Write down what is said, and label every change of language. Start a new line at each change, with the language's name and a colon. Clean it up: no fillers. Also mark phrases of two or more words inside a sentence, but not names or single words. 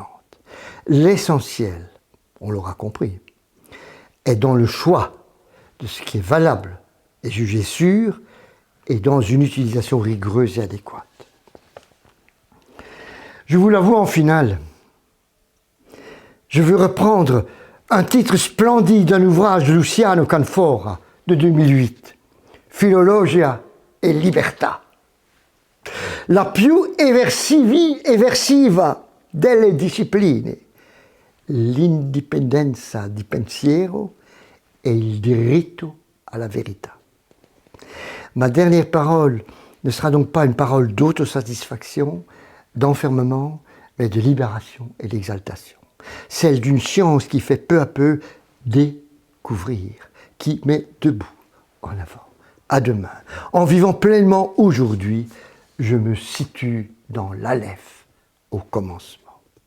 French: L'essentiel, on l'aura compris, est dans le choix de ce qui est valable et jugé sûr, et dans une utilisation rigoureuse et adéquate. Je vous l'avoue en finale, je veux reprendre un titre splendide d'un ouvrage de Luciano Canfora de 2008, Philologia e Libertà.
Italian: La più eversiva delle discipline, l'indipendenza di pensiero e il diritto alla verità.
French: Ma dernière parole ne sera donc pas une parole d'autosatisfaction, d'enfermement, mais de libération et d'exaltation. Celle d'une science qui fait peu à peu découvrir, qui met debout en avant. À demain. En vivant pleinement aujourd'hui, je me situe dans l'Aleph, au commencement.